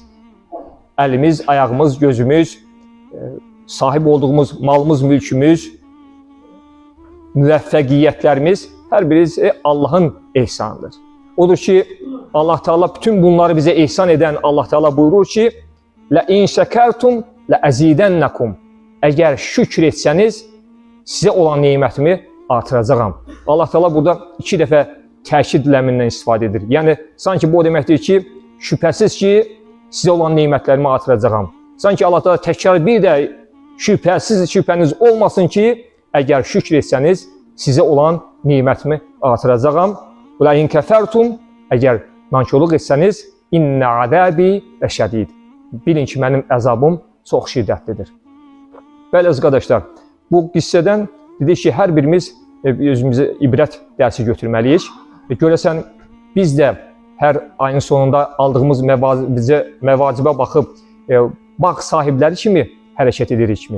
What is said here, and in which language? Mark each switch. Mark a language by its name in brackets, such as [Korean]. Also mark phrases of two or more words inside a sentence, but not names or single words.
[Azerbaijani] Əlimiz, ayağımız, gözümüz, sahib olduğumuz malımız, mülkümüz, müvəffəqiyyətlərimiz hər birisi Allahın ehsanıdır. Odur ki, Allah Teala bütün bunları bizə ehsan edən Allah Teala buyurur ki, [Arabic] لَاِنْ شَكَرْتُمْ لَأَزِيدَنَّكُمْ. [Azerbaijani] Əgər şükür etsəniz, sizə olan neymətimi artıracağam. Allah Teala burada 2 dəfə təkid ləmindən istifadə edir. Yəni, sanki bu o deməkdir ki, şübhəsiz ki, sizə olan neymətlərimi artıracağam. Sanki Allah Teala təkrar bir də şübhəniz olmasın ki, əgər şükür etsəniz, sizə olan neymətimi artıracağam. [Arabic] وَلَاِنْ كَفَرْتُمْ. [Azerbaijani] Əgər nankörlük etsəniz, [Arabic] اِنَّ عَذَابِ لَشَدِيدٌ. [Azerbaijani] Bilin ki, mənim əzabım çox şiddətlidir. Bəli, əziz qardaşlar, bu qissədən dedik ki, hər birimiz özümüzə ibrət dərsi götürməliyik. Görəsən, biz də hər ayın sonunda aldığımız məvacibə baxıb bağ sahibləri kimi hərəkət edirikmi?